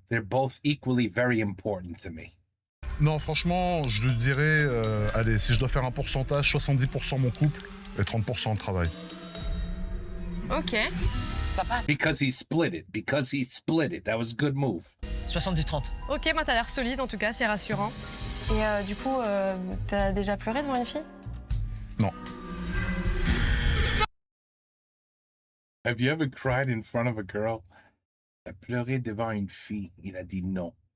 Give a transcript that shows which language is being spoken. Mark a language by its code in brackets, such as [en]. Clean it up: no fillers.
[en] They're both equally very important to me. [fr] Non, franchement, je lui dirais, allez, si je dois faire un pourcentage, 70% mon couple et 30% le travail. Ok. Ça passe. [en] Because he split it. Because he split it. That was a good move. 70-30. [fr] Ok, bah t'as l'air solide, en tout cas, c'est rassurant. Et du coup, t'as déjà pleuré devant une fille? Non. [en] Have you ever cried in front of a girl? [fr] T'as pleuré devant une fille. Il a dit non.